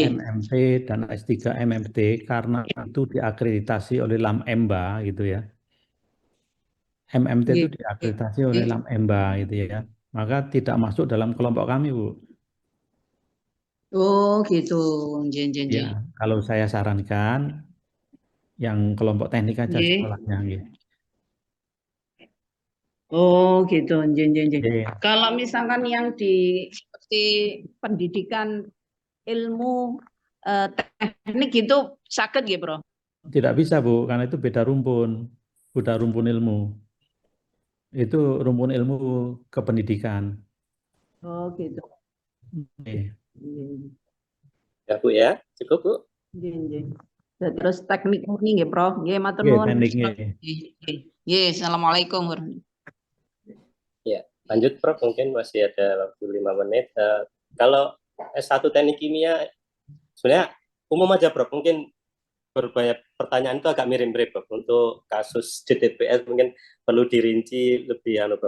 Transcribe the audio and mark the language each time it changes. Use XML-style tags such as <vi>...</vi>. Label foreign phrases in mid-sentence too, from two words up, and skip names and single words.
<id>MMT dan S3 MMT karena itu diakreditasi oleh LAM-EMBA gitu ya. MMT itu</id> <jv>Nggih.</jv> <id>diakreditasi oleh LAM-EMBA gitu ya. Maka tidak masuk dalam kelompok kami, Bu. Oh, gitu.</id> <jv>Nggih, nggih, nggih.</jv> <id>Ya, kalau saya sarankan yang kelompok teknik aja</id> <jv>Nggih.</jv> <id>sekolahnya nggih.</id> <jv>Oh, gitu. Nggih, nggih, nggih. Nggih.</jv> <id>Kalau misalkan yang di seperti pendidikan ilmu teknik itu sakit ya, Bro? Tidak bisa, Bu, karena itu beda rumpun. Beda rumpun ilmu. Itu rumpun ilmu kependidikan. Oh, gitu.</id> <jv>Nggih.</jv> <id>Ya Bu ya, cukup Bu.</id> <jv>Nggih, nggih.</jv> <id>Terus teknik murni nggih, Prof.</id> <jv>Nggih, matur Nggih, nuwun.</jv> <id>teknik nggih.</id> <jv>Nggih,</jv> <ar>assalamualaikum.</ar> <id>Ya, lanjut Prof, mungkin masih ada waktu 5 menit. Kalau S1 Teknik Kimia, sebenarnya umum aja Prof, mungkin berbanyak pertanyaan itu agak mirip-mirip Prof. Untuk kasus DTPS mungkin perlu dirinci lebih Prof.</id>